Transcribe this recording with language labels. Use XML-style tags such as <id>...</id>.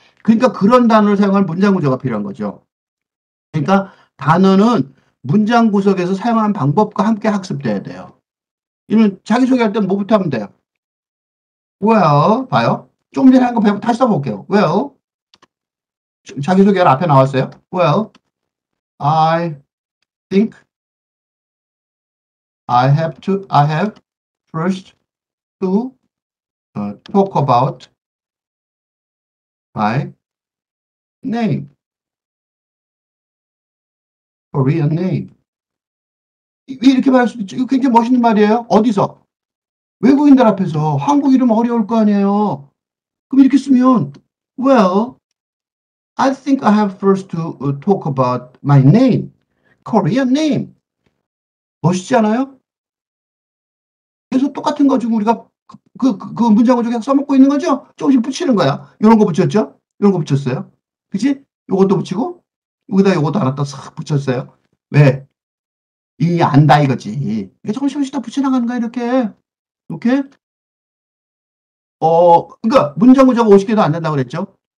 <ko>그러니까 그런 단어를 사용할 문장 구조가 필요한 거죠. 그러니까 단어는 문장 구석에서 사용하는 방법과 함께 학습돼야 돼요. 이런 자기소개할 때는 뭐부터 하면 돼요? Well, 봐요. 좀 전에 한 거 배워 다시 써볼게요. Well, 자기소개가 앞에 나왔어요.</ko> <en>Well, I think I have first to talk about my name, Korean name.</en> <ko>이렇게 말할 수도 있죠. 이거 굉장히 멋있는 말이에요. 어디서? 외국인들 앞에서. 한국 이름 어려울 거 아니에요. 그럼 이렇게 쓰면</ko> <en>Well, I think I have first to talk about my name, Korean name.</en> <ko>멋있지 않아요? 그래서 똑같은 거 지금 우리가 그 문장을 좀 써먹고 있는 거죠? 조금씩 붙이는 거야. 이런 거 붙였죠? 이런 거 붙였어요. 그치? 요것도 붙이고, 여기다 요것도 하나 또 싹 붙였어요. 왜? 이미 안다 이거지. 이게 조금씩 더 붙여나가는 거야, 이렇게. 이렇게. 그러니까 문장 구조가 50개도 안 된다고 그랬죠?</ko>